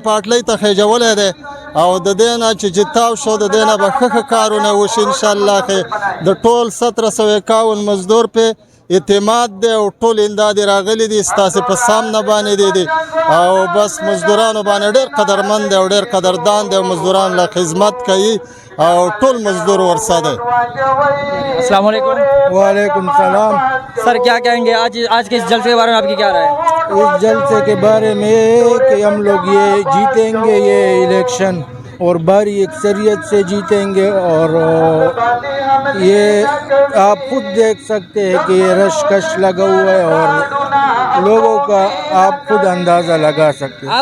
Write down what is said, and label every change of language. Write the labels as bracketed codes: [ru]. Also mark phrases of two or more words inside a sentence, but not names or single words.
[ps] پاټلۍ ته خېجولی دی او د دې نه چې جتاو شو د دې نه به ښه کارونه وشي انشاءالله د ټول 1751 مزدور په اعتماد دی او ټول امداد راغلی دي ستاسې په سامنے باندې دي او بس مزدورانو باندې ډېر قدرمند دی او ډېر قدردان دی او مزدوران له خدمت کوي او ټول مزدور ورسره دی. [ar] السلام علیکم. وعلیکم السلام. [ur] سر کیا کہیں گے آج کے اس جلسے کے بارے میں, آپ کی کیا رائے ہے؟ اس جلسے کے بارے میں کہ ہم لوگ یہ جیتیں گے یہ الیکشن اور بھاری اکثریت سے جیتیں گے اور یہ آپ خود دیکھ سکتے ہیں کہ یہ رش کش لگا ہوا ہے اور لوگوں کا آپ خود اندازہ لگا سکتے ہیں.